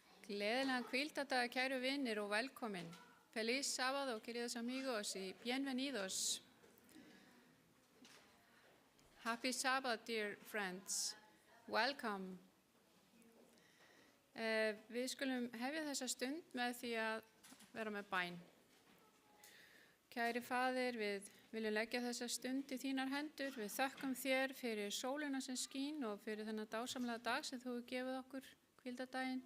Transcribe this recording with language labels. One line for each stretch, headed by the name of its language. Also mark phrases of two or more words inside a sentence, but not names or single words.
Icelandic: Gleðilegan hvíldardag, kæru vinnir og velkomin.
Spanish: Feliz sábado, queridos amigos, y bienvenidos.
English: Happy Sabbath, dear friends. Welcome.
Icelandic: Við skulum hefja þessa stund með því að vera með bæn. Kæri Faðir, við viljum leggja þessa stund í þínar hendur. Við þökkum þér fyrir sólina sem skín og fyrir þennan dásamlega dag sem þú hefur gefið okkur, hvíldardaginn.